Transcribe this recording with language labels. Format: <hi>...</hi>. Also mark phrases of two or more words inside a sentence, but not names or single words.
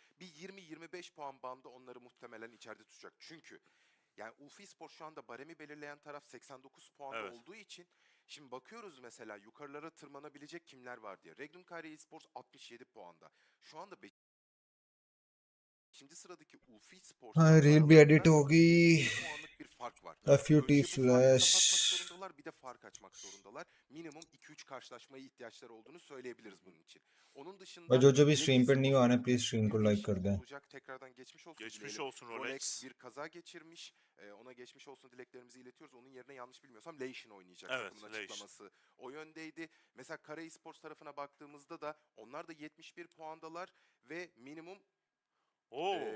<tr>Bir 20-25 puan bandı onları muhtemelen içeride tutacak. Çünkü yani Esports şu anda baremi belirleyen taraf 89 puanda Evet. olduğu için şimdi bakıyoruz mesela yukarılara tırmanabilecek kimler var diye. Regnum Esports 67 puanda. Şu anda 5. sıradaki Esports</tr> <hi>हाँ रील भी एडिट होगी.</hi> <tr>puanlık bir fark var. FUT Önce bu farkı flash. kapatmak zorundalar, bir de fark açmak zorundalar. Minimum 2-3 karşılaşmaya ihtiyaçları olduğunu söyleyebiliriz bunun için. Onun dışında</tr> <hi>और जो भी</hi> <tr>Black</tr> <hi>स्ट्रीम पर नहीं हुआ</hi> <tr>Esports'un</tr> <hi>ना प्लीज स्ट्रीम</hi> <tr>bir</tr> <hi>को लाइक कर</hi> <tr>değişiklik</tr> <hi>दें.</hi> <tr>olacak. Tekrardan geçmiş olsun Geçmiş dileyelim. olsun Rolex. bir kaza geçirmiş. Ona geçmiş olsun dileklerimizi iletiyoruz. Onun yerine yanlış bilmiyorsam Leishin oynayacak. Evet, Bunun Leishin. açıklaması o yöndeydi. Mesela Kara Esports tarafına baktığımızda da onlar da 71 puandalar ve minimum Oo.</tr>